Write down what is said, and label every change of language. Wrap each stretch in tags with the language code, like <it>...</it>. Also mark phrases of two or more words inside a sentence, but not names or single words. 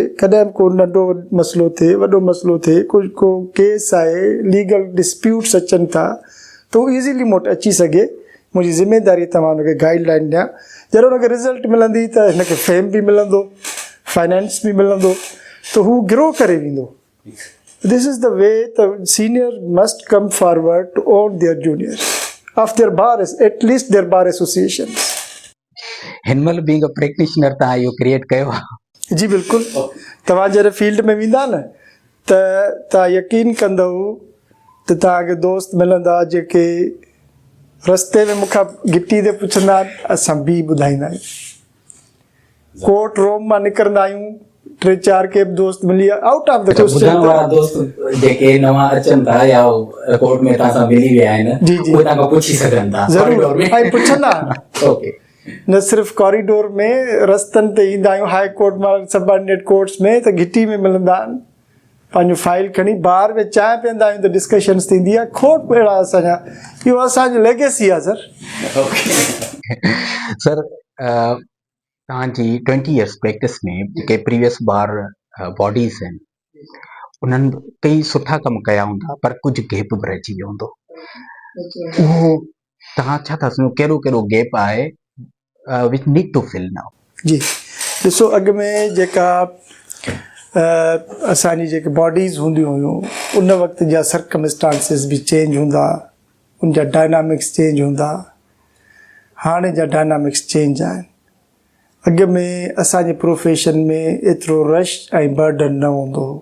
<sd>कॾहिं बि को नंढो मसइलो थिए, वॾो मसइलो थिए, को केस आहे,</sd> <en>legal disputes</en> <sd>अचनि था त हू ईज़ीली मूं वटि अची सघे। मुंहिंजी ज़िमेदारी त मां हुनखे गाइडलाइन ॾियां। जॾहिं हुनखे रिज़ल्ट मिलंदी त हिनखे फेम बि मिलंदो, फाइनेंस बि मिलंदो, त हू ग्रो करे वेंदो।</sd> <en>This is the way the senior must come forward to own their juniors of their bar, at least their bar associations.</en> <sd>हिनमहिल</sd> <en>being a practitioner</en> <sd>तव्हां इहो क्रिएट कयो आहे? जी बिल्कुलु। तव्हां जॾहिं फील्ड में वेंदा न त तव्हां यकीन कंदव त तव्हांखे दोस्त मिलंदा जेके रस्ते में मूंखां गिटी ते पुछंदा आहिनि, असां बि ॿुधाईंदा आहियूं।</sd> <en>court room</en> <sd>मां निकिरंदा आहियूं, 3-4 के दोस्त मिली</sd> <en>out of the</en> <sd>ॿुधण वारा दोस्त जेके नवां अचनि था या कोर्ट में तव्हां सां मिली विया आहिनि, उहे तव्हां खां पुछी सघनि था ज़रूरु ऐं पुछंदा। ओके, न सिर्फ़ु कॉरिडोर में, रस्तनि ते ईंदा आहियूं,</sd> <en>High Court</en> <sd>मां</sd> <en>subordinate courts</en> <sd>में त घिटी में मिलंदा आहिनि। पंहिंजो फाइल खणी बार में चांहि पीअंदा आहियूं त डिस्कशन्स थींदी आहे। खोट अहिड़ा असांजा, इहो असांजो लेगेसी आहे सर। सर, तव्हांजी 20</sd> <en>years practice</en> <sd>में जेके</sd> <en>previous bar bodies</en> <sd>आहिनि उन्हनि कई सुठा कम कया हूंदा, पर कुझु गैप बि रहिजी वियो हूंदो। उहो तव्हां छा था सम्झो, कहिड़ो कहिड़ो गैप आहे</sd> <en>which need to fill now?</en> <sd>जी ॾिसो, अॻु में जेका असांजी जेके बॉडीज़ हूंदियूं हुयूं उन वक़्त जा सर्कमस्टांसिस बि चेंज हूंदा, उन जा</sd> <en>dynamics change</en> <sd>हूंदा। हाणे जा</sd> <en>dynamics change</en> <sd>आहिनि। अॻु में असांजे प्रोफेशन में एतिरो रश ऐं बर्डन न हूंदो हो।</sd>